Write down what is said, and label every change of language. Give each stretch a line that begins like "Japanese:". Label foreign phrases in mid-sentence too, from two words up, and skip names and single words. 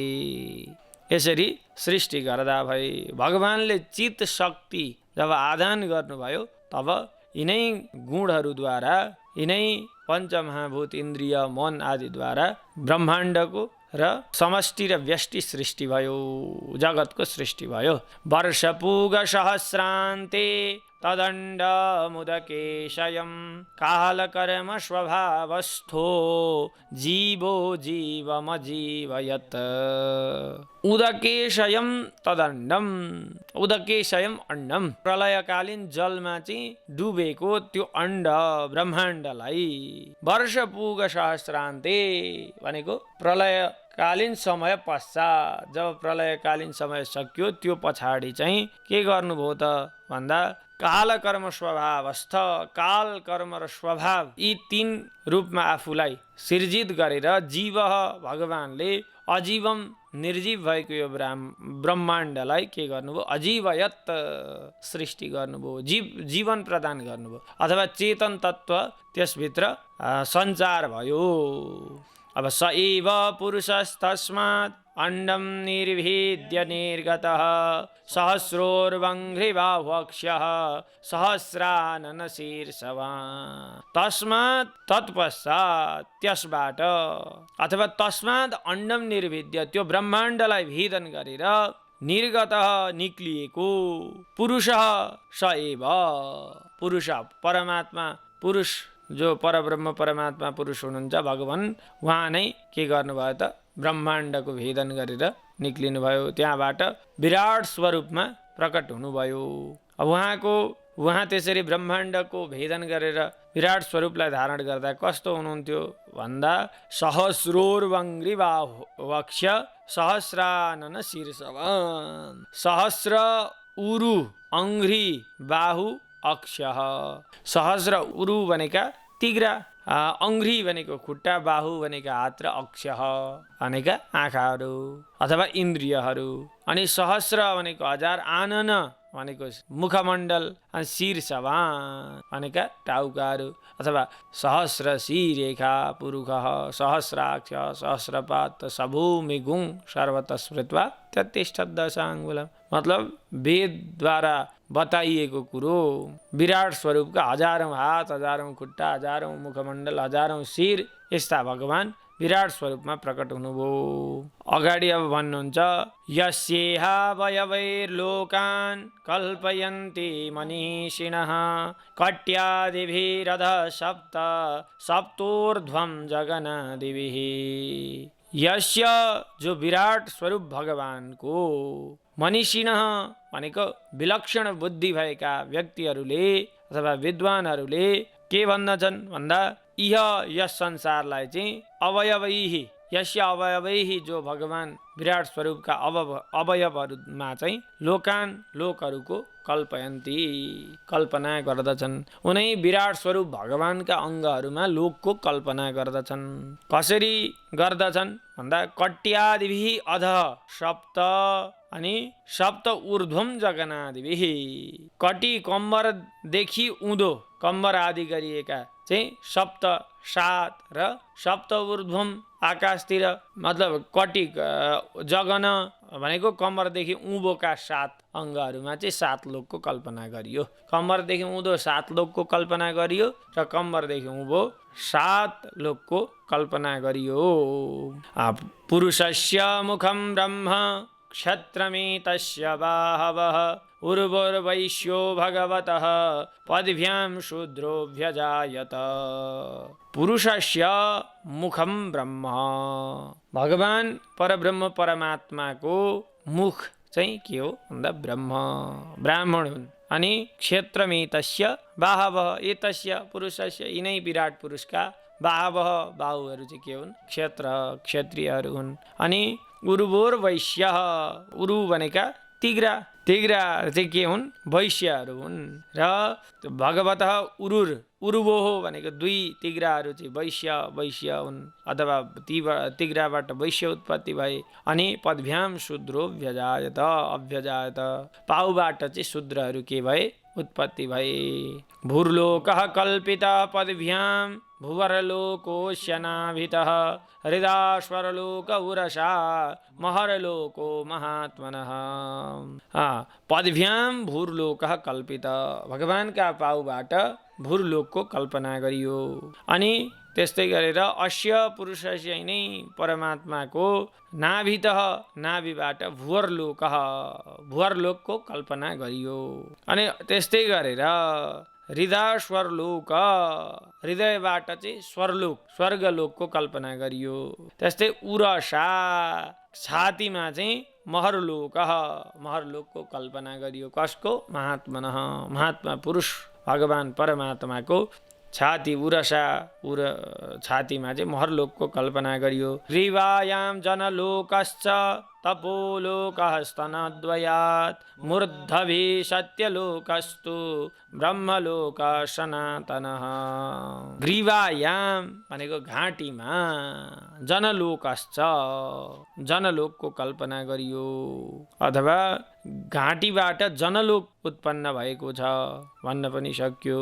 Nepali: यसरी सृष्टि गर्दा भई भगवानले चित शक्ति जब आदान गर्नुभयो तब यिनै गुणहरूद्वारा, यिनै पञ्चमहाभूत इन्द्रिय मन आदिद्वारा ब्रह्माण्डको र समष्टि र व्यष्टि सृष्टि भयो, जगतको सृष्टि भयो।
Sanskrit: वर्षपुग सहस्रान्ते तदण्डमुदकेशयं कालकर्म स्वभावस्थो जीवो जीवमजीवयत्। उदकेशयं तदण्डम, उदकेशयं अण्डम,
Nepali: प्रलयकालीन जलमा चाहिँ डुबेको त्यो अण्ड ब्रह्माण्डलाई
Sanskrit: वर्षपुग सहस्रान्ते
Nepali: भनेको प्रलयकालीन समय पश्चात, जब प्रलयकालीन समय सकियो त्यो पछाडि चाहिँ के गर्नुभयो त भन्दा काल कर्म स्वभावस्थ, काल कर्म र स्वभाव यी 3 रूपमा आफूलाई सिर्जित गरेर जीव भगवानले अजीवम निर्जीव भएको यो ब्रह्माण्डलाई के गर्नुभयो, अजीवयत सृष्टि गर्नुभयो, जीवन प्रदान गर्नुभयो अथवा चेतन तत्त्व त्यसभित्र सञ्चार भयो।
Sanskrit: अब स एव पुरुषस्तस्मात् अण्डं निर्भिद्य निर्गतः सहस्रोर्वङ्घ्रिबाह्वक्ष्यः सहस्रानन शीर्षवान्।
Nepali: तस्मात् तत्पश्चात् त्यसबाट अथवा
Sanskrit: तस्मात् अण्डम निर्भिद्य
Nepali: त्यो ब्रह्माण्डलाई भेदन गरेर निर्गतः निक्लिएको पुरुष
Sanskrit: स एव,
Nepali: पुरुष परमात्मा, पुरुष जो परब्रह्म परमात्मा पुरुष हुनुहुन्छ भगवान, उहाँ नै के गर्नुभयो त ब्रह्माण्डको भेदन गरेर निक्लिनुभयो, त्यहाँबाट विराट स्वरूपमा प्रकट हुनुभयो। अब उहाँ त्यसरी ब्रह्माण्डको भेदन गरेर विराट स्वरूपलाई धारण गर्दा कस्तो हुनुहुन्थ्यो भन्दा सहस्रोर्वङ्घ्रिबाह्वक्ष्य सहस्रानन शीर्षवान्। सहस्र उरु अङ्घ्रि बाहु अक्ष्यः, सहस्र उरु भनेका तिग्रा, अङ्घ्रि भनेको खुट्टा, बाहु भनेका हात र अक्ष्यः भनेका आँखाहरू अथवा इन्द्रियहरू, अनि सहस्र भनेको 1000, आनन भनेको मुखमण्डल, अनि शीर्षवान् भनेका टाउकाहरू अथवा
Sanskrit: सहस्र शीरेखा पुरुषः सहस्राक्ष सहस्रपात सभूमि गुङ सर्वतः स्मृत्वा त्यतिष्ठत् दशाङ्गुलम।
Nepali: मतलब वेदद्वारा बताइएको कुरो, विराट स्वरूपका 1000औं हात, 1000औं खुट्टा, 1000औं मुखमण्डल, 1000औं शिर, यस्ता भगवान विराट स्वरूपमा प्रकट हुनुभयो।
Sanskrit: अगाडि अब भन्नुहुन्छ यस्येहावयवैर्लोकान् कल्पयन्ति मनीषिणः कट्यादिभिरध सप्त सप्तोर्ध्वं जगनादिभिः।
Nepali: यस्य जो विराट स्वरूप भगवानको मनीषिणः भनेको विलक्षण बुद्धि भएका व्यक्तिहरूले अथवा विद्वानहरूले के भन्दछन् भन्दा इह यस संसारलाई चाहिँ अवयवैहि
Sanskrit: यस्य अवयवैहि
Nepali: जो भगवान विराट स्वरूपका अवयवहरूमा चाहिँ लोकान लोकहरूको कल्पयन्ती कल्पना गर्दछन्। उनै विराट स्वरूप भगवानका अङ्गहरूमा लोकको कल्पना गर्दछन्। कसरी गर्दछन् भन्दा
Sanskrit: कट्यादिभिः अध सप्त
Nepali: अनि
Sanskrit: सप्त ऊर्ध्वम जगनादिभिः
Nepali: कटी कम्बरदेखि उँधो कम्बर आदि गरिएका चाहिँ सप्त सात र
Sanskrit: सप्त ऊर्ध्वम
Nepali: आकाशतिर मतलब कटी जगन भनेको कम्मरदेखि उँभोका 7 अङ्गहरूमा चाहिँ 7 लोकको कल्पना गरियो। कम्मरदेखि उँधो 7 लोकको कल्पना गरियो र कम्मरदेखि उँभो 7 लोकको कल्पना गरियो।
Sanskrit: पुरुषस्य मुखं ब्रह्म क्षत्रमेतस्य बाहवः उर्वोर्वैश्यो भगवतः पद्भ्यां शूद्रोऽभ्यजायत। पुरुषस्य मुखम ब्रह्म
Nepali: भगवान परब्रह्म परमात्माको मुख चाहिँ के हो भन्दा ब्राह्मण हुन्। अनि
Sanskrit: क्षेत्रमेतस्य बाहवः एतस्य पुरुषस्य
Nepali: यिनै विराट पुरुषका बाहवः बाहुहरू चाहिँ के हुन् क्षेत्रीयहरू हुन्। अनि उर्वोर्वैश्यः उरु भनेका तिग्रा चाहिँ के हुन् वैश्यहरू हुन् र
Sanskrit: भगवतः उर्वोः
Nepali: भनेको 2 तिग्राहरू चाहिँ वैश्य हुन् अथवा तिग्राबाट वैश्य उत्पत्ति भए। अनि
Sanskrit: पद्भ्याम शूद्रो अभ्यजायत
Nepali: पाउबाट चाहिँ शूद्रहरू के भए उत्पत्ति भए।
Sanskrit: भूर्लोकः कल्पितः पद्भ्याम भुवरलोकोऽस्यनाभितः हृदाश्वरलोक उरसा महरलोको महात्मनः। पद्भ्याम भूर्लोकः कल्पितः
Nepali: भगवानका पाउबाट भूर्लोकको कल्पना गरियो। अनि त्यस्तै गरेर
Sanskrit: अस्य पुरुषस्य
Nepali: नै परमात्माको नाभिबाट भुवरलोकको कल्पना गरियो। अनि त्यस्तै गरेर हृदाश्वरलोक हृदयबाट चाहिँ स्वर्गलोकको कल्पना गरियो। त्यस्तै उरसा छातीमा चाहिँ महरलोकको कल्पना गरियो। कसको महात्मा पुरुष भगवान परमात्माको छाती छातीमा चाहिँ महरलोकको कल्पना गरियो।
Sanskrit: ग्रीवायां जनलोकश्च तपोलोकः स्तनद्वयात् मूर्धभि सत्यलोकस्तु ब्रह्मलोक सनातनः।
Nepali: ग्रीवायां भनेको घाँटीमा जनलोकको कल्पना गरियो अथवा घाँटीबाट जनलोक उत्पन्न भएको छ भन्न पनि सक्यो।